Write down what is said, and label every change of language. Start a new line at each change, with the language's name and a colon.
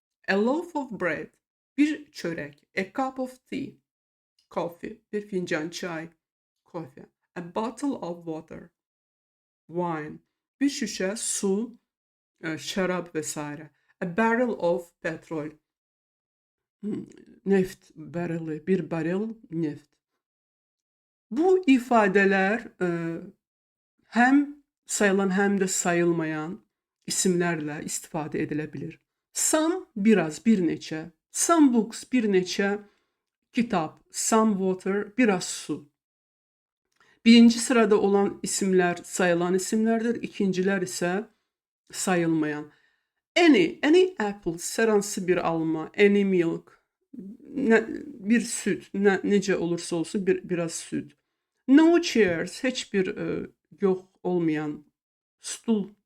English: A loaf of bread,
Azerbaijani: bir çörək.
English: A cup of tea, coffee,
Azerbaijani: bir fincan çay, kofe.
English: A bottle of water, wine,
Azerbaijani: bir şüşə su, şərab və s.
English: A barrel of petrol,
Azerbaijani: neft barreli, bir barrel neft. Bu ifadələr həm sayılan, həm də sayılmayan isimlərlə istifadə edilə bilir. Some, biraz, bir neçə.
English: Some books,
Azerbaijani: bir neçə kitab.
English: Some water,
Azerbaijani: biraz su. Birinci sırada olan isimlər sayılan isimlərdir, ikincilər isə sayılmayan.
English: Any apples,
Azerbaijani: hər hansı bir alma.
English: Any milk,
Azerbaijani: bir süd, necə olursa olsun biraz süd.
English: No chairs,
Azerbaijani: heç bir yox olmayan stul.